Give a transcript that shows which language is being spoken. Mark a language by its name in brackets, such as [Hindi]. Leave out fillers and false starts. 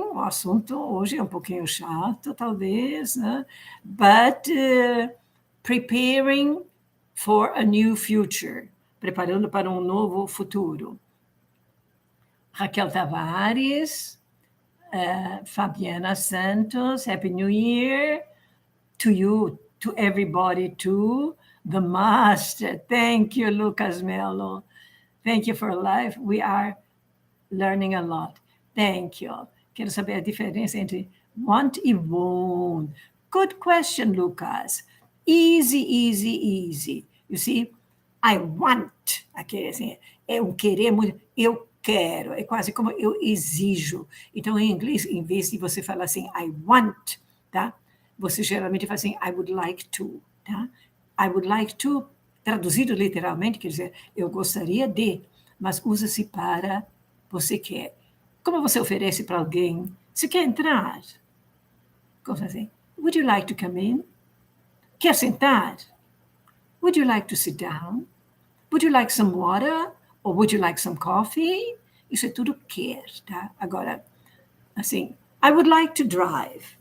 [Portuguese] O assunto hoje é um pouquinho chato, talvez, né? [English] But preparing for a new future. [Portuguese] Preparando para um novo futuro. [English] Raquel Tavares, Fabiana Santos, Happy New Year to you, to everybody too. The master, thank you, Lucas Melo. Thank you for life. We are learning a lot. Thank you. [Portuguese] Quero saber a diferença entre want e won't. [English] Good question, Lucas. Easy, easy, easy. You see, I want. [Portuguese] Aqui, assim, é um querer muito. Eu quero. É quase como eu exijo. Então, em inglês, em vez de você falar assim, I want, tá? Você geralmente fala assim, [English] I would like to, [Portuguese] tá? I would like to, traduzido literalmente, quer dizer, eu gostaria de, mas usa-se para você quer. Como você oferece para alguém? Você quer entrar? Como assim? [English] Would you like to come in? [Portuguese] Quer sentar? [English] Would you like to sit down? Would you like some water? Or would you like some coffee? [Portuguese] Isso é tudo quer, tá? Agora, assim, [English] I would like to drive.